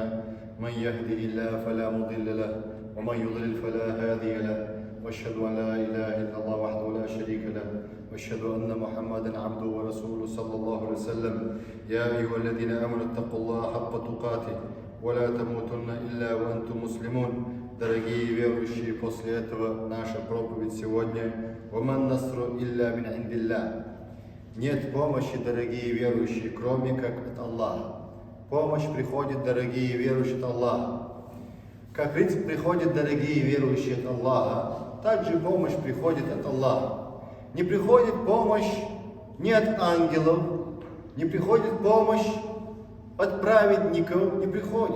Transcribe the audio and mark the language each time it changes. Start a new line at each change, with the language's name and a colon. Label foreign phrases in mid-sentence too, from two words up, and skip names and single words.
Arabic: من يهده الله فلا مضل له ومن يضلل فلا هادي له، واشهد ان لا اله الا الله وحده لا شريك له، واشهد ان محمدا عبده ورسوله صلى الله عليه وسلم. يا ايها الذين امنوا اتقوا الله حق تقاته ولا تموتن الا وانتم مسلمون.
Russian: Дорогие верующие, после этого наша проповедь сегодня
Arabic: «وما النصر إلا من عند الله».
Russian: Нет помощи, дорогие верующие, кроме как от Аллаха. Помощь приходит, дорогие верующие, от Аллаха. Как риск приходит, дорогие верующие, от Аллаха, также помощь приходит от Аллаха. Не приходит помощь ни от ангелов, не приходит помощь от праведников, не приходит.